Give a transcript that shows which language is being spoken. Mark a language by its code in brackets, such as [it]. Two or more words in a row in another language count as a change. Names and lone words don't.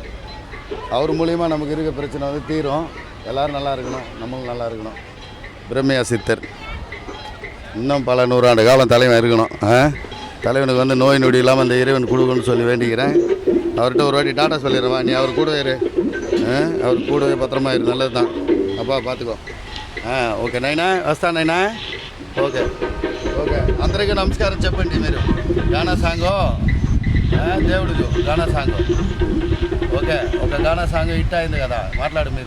[ta] அவர் மூலிமா நமக்கு இருக்க பிரச்சனை வந்து தீரும். எல்லோரும் நல்லா இருக்கணும், நம்மளும் நல்லா இருக்கணும். பிரம்மையா சித்தர் இன்னும் பல 100 ஆண்டு காலம் தலைவன் இருக்கணும். தலைவனுக்கு வந்து நோய் நொடி இல்லாமல் அந்த இறைவன் கொடுக்கணும்னு சொல்லி வேண்டிக்கிறேன். அவர்கிட்ட ஒரு வாட்டி டாட்டா சொல்லிடுறவா, நீ அவர் கூடவே இரு, அவர் கூடவே பத்திரமா இரு, நல்லது தான். அப்பா பார்த்துக்கோ. [te] ఓకే నైనా వస్తా నైనా. ఓకే అందరికీ నమస్కారం చెప్పండి. మీరు గానా సాంగ్ దేవుడు గానా సాంగ్ ఓకే ఒక గానా సాంగ్ హిట్ అయింది కదా, మాట్లాడు మీరు.